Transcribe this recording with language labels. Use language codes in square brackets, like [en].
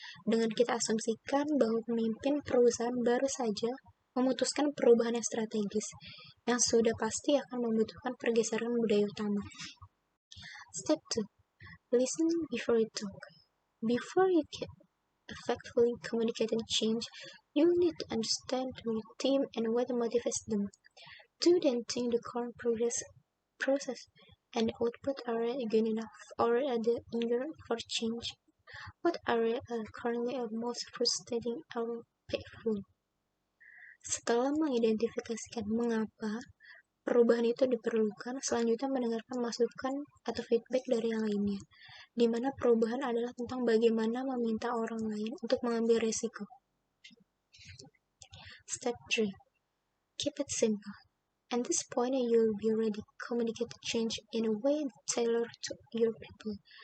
[id] Dengan kita asumsikan bahwa pemimpin perusahaan baru saja memutuskan perubahan yang strategis, yang sudah pasti akan membutuhkan pergeseran budaya utama. [en] Step 2. Listen before you talk. Before you can effectively communicate and change, you need to understand your team and what motivates them. Do then think the current process and output are good enough, or are they eager for change? What area are currently most frustrating or painful? [id] Setelah mengidentifikasikan mengapa perubahan itu diperlukan, selanjutnya mendengarkan masukan atau feedback dari yang lainnya, di mana perubahan adalah tentang bagaimana meminta orang lain untuk mengambil resiko. [en] Step 3. Keep it simple. At this point, you'll be ready to communicate the change in a way tailored to your people.